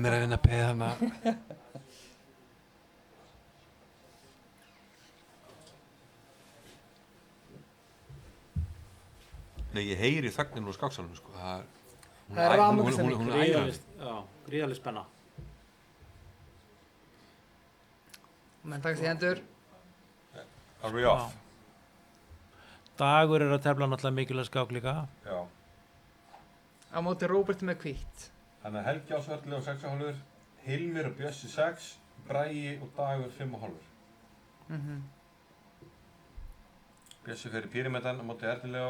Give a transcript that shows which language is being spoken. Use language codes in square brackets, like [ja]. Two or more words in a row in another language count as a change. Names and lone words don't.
[is] Hilmir að vinna peða hana. Nei, ég heyri þögninu úr skáksalunum, sko. Það er rafmagnstemning. Hún er æðandi. Já, gríðarlega spenna. Menn takast í hendur. [en] Are we off? [is] Dagur að tefla náttúrulega mikilvæg skák líka. Já. Á móti Róberti með hvítt. Þannig að Helgi Ásvörli og 6,5, Hilmir og Bjössi 6, Bragi og Dagur 5,5. Bjössi fer í Píramídann á móti Ernilegó.